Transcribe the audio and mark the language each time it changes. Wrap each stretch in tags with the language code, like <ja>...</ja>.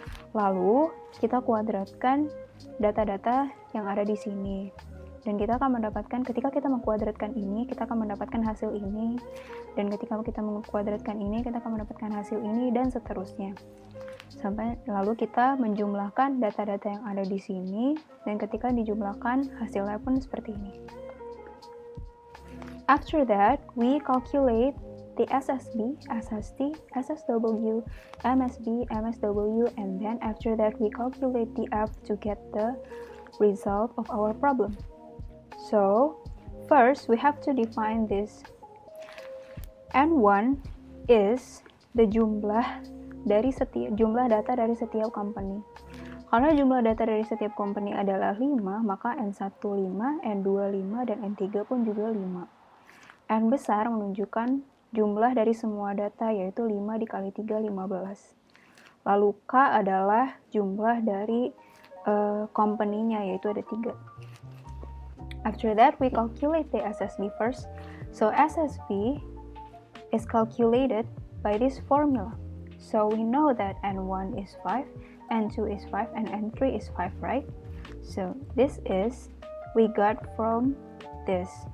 <id>Lalu kita kuadratkan data-data yang ada di sini, dan kita akan mendapatkan, ketika kita mengkuadratkan ini, kita akan mendapatkan hasil ini, dan ketika kita mengkuadratkan ini, kita akan mendapatkan hasil ini, dan seterusnya. Sampai lalu kita menjumlahkan data-data yang ada di sini, dan ketika dijumlahkan hasilnya pun seperti ini.</id> <en>After that, we calculate the SSB, SST, SSW, MSB, MSW, and then after that we calculate the F to get the result of our problem. So first we have to define this.</en> <id>N1</id> <en>is the</en> <id>jumlah data dari setiap company. Karena jumlah data dari setiap company adalah 5, maka N1 5, N2 5, dan N3 pun juga 5. N besar menunjukkan jumlah dari semua data, yaitu 5 dikali 3, 15. Lalu K adalah jumlah dari company-nya, yaitu ada 3.</id> <en>After that, we calculate the SSB first. So SSB is calculated by this formula. So we know that N1 is 5, N2 is 5, and N3 is 5, right? So this is, we got from this.</en>